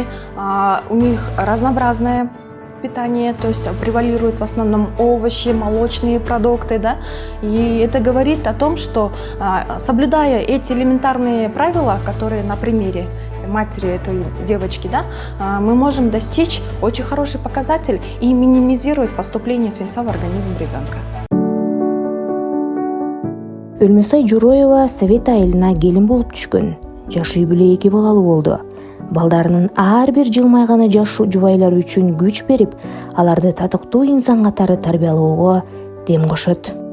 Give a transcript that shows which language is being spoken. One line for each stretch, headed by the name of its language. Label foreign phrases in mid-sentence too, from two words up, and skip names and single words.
Russian: У них разнообразное питание, то есть превалируют в основном овощи, молочные продукты, да, и это говорит о том, что соблюдая эти элементарные правила, которые на примере матери этой девочки, да, мы можем достичь очень хороший показатель и минимизировать поступление свинца в организм ребенка.
Kyrgyz: Өлмөсай Журоева Совет айылына келин болуп түшкөн. Жаш үй бүлө 2 балалы болду. Балдарынын ар бир жылмайганы жаш жубайлар үчүн күч берип, аларды татыктуу инсан катары тарбиялоого дем кошот.